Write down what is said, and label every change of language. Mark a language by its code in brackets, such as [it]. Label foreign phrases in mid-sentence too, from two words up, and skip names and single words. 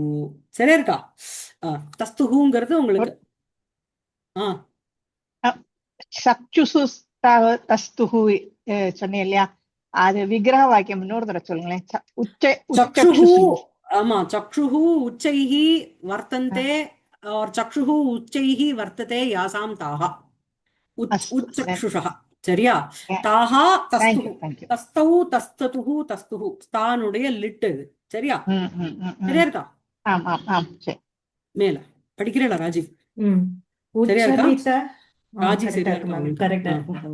[ta] சரியா இருக்கா? தஸ்துஹுங்கிறது உங்களுக்கு [sa] चक्षुषः तस्थुः [ta] சொன்னேன் இல்லையா, அது விக்கிரக வாக்கியம் இன்னொரு தடவை சொல்லுங்களேன். [sa] சக்ஷுஹு, ஆமா, चक्षुः उच्चैः वर्तन्ते और चक्षुः उच्चैः वर्तते यासां ताः उच्चक्षुषः. [ta] சரியா? [sa] ताः तस्थुः, तस्थौ तस्थतुः तस्थुः, [ta] ஸ்தானுடைய லிட் இது. சரியா? சரியா இருக்கா? மேல படிக்கிறேன் ராஜீவ். சரியா இருக்கா ராஜி? சரியா இருக்கா?